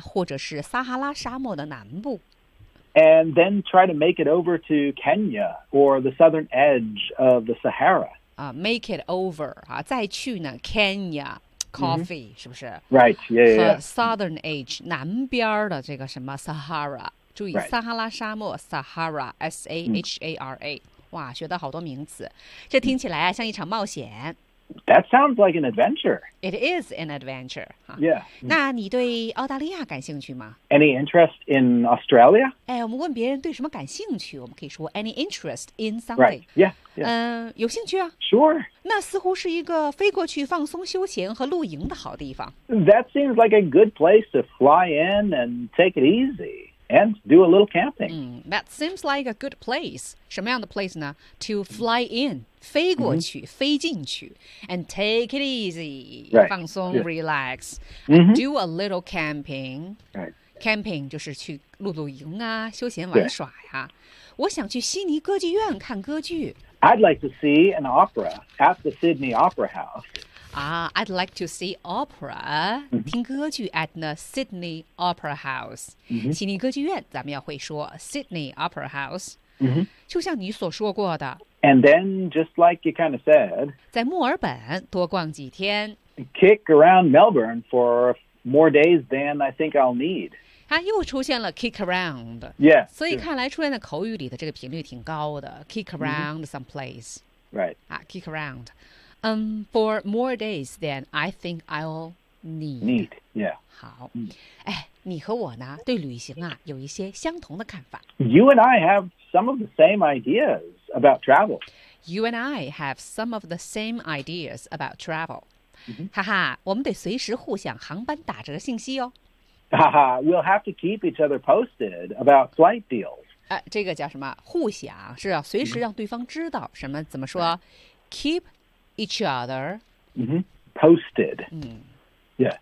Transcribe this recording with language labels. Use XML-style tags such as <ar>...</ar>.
<zh>或者是撒哈拉沙漠的南部。</zh> <en>And then try to make it over to Kenya or the southern edge of the Sahara.、 make it over,、</en> <zh>再去呢</zh> <en>Kenya. Coffee、mm-hmm.</en> <zh>是不是</zh> <en>？Right, yeah. Southern Age</en> <zh>南边的这个什么 Sahara， 注意、</zh> <en>right.</en> <zh>撒哈拉沙漠 Sahara S A H A R A， 哇，学到好多名词，这听起来啊、mm. 像一场冒险。</zh> <en>That sounds like an adventure. It is an adventure. Yeah.</en> <zh>那你对澳大利亚感兴趣吗</zh> <en>？Any interest in Australia？</en> <zh>哎，我们问别人对什么感兴趣，我们可以说</zh> <en>any interest in something. Right. Yeah.</en> <zh>有兴趣啊。</zh> <en>Sure.</en> <zh>那似乎是一个飞过去放松休闲和露营的好地方。</zh> <en>That seems like a good place to fly in and take it easy. And do a little camping.、 That seems like a good place.</en> <zh>什么样的</zh> <en>place 呢 To fly in,</en> <zh>飞过去、</zh> <en>mm-hmm.</en> <zh>飞进去</zh> <en>and take it easy,、 right.</en> <zh>放松、</zh> <en>yeah. relax,、 mm-hmm. do a little camping.、 Right.</en> <zh>Camping 就是去露露营啊，休闲玩耍呀、啊。</zh> <en>Yeah.</en> <zh>我想去悉尼歌剧院看歌剧。</zh> <en>I'd like to see an opera at the Sydney Opera House. I'd like to see opera,、 mm-hmm.</en> <zh>听歌剧</zh> <en>at the Sydney Opera House.、 Mm-hmm.</en> <zh>悉尼歌剧院咱们要会说 Sydney Opera House.、</zh> <en>Mm-hmm.</en> <zh>就像你所说过的。</zh> <en>And then, just like you kind of said,</en> <zh>在墨尔本多逛几天。</zh> <en>Kick around Melbourne for more days than I think I'll need.</en> <zh>它又出现了</zh> <en>kick around. Yeah.</en> <zh>所以看来出现在口语里的这个频率挺高的。</zh> <en>Kick around、mm-hmm. someplace. Right.、 kick around. For more days than I think I'll need. Need, yeah.</en> <zh>好、哎，你和我呢，对旅行啊，有一些相同的看法。</zh> <en>You and I have some of the same ideas about travel. You and I have some of the same ideas about travel.、 Mm-hmm.</en> <zh>哈哈，我们得随时互相航班打折信息哦。</zh> <en>哈哈 ，We'll have to keep each other posted about flight deals.</en> <zh>这个叫什么？互相是要随时让对方知道什么？怎么说、？</zh> <en>Keep. Each other、 mm-hmm. posted.、Yeah.</en>